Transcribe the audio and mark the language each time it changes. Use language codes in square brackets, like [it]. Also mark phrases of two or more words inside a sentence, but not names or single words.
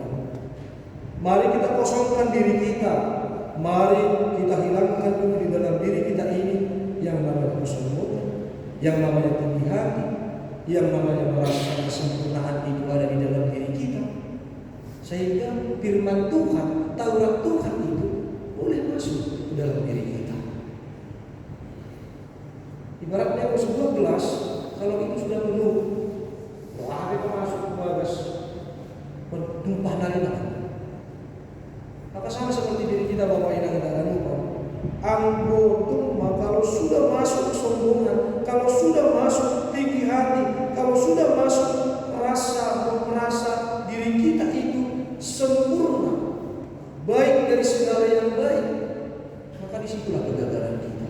[id] Mari kita kosongkan diri kita. Mari kita hilangkan dulu di dalam diri kita ini yang namanya kesombongan, yang namanya tinggi hati, yang namanya merasa kesempurnaan itu ada di dalam diri kita. Sehingga firman Tuhan, Taurat Tuhan itu boleh masuk ke dalam diri kita. Ibaratnya Yakobus 12, kalau itu sudah penuh, wah itu masuk ke bagas, tumpah nari-nari. Maka sama seperti diri kita Bapak Ibu kita lupa. Kalau sudah masuk kesombongan, kalau sudah masuk tinggi hati, kalau sudah masuk merasa diri kita itu sempurna, baik dari segala yang baik, maka disitulah kegagalan kita.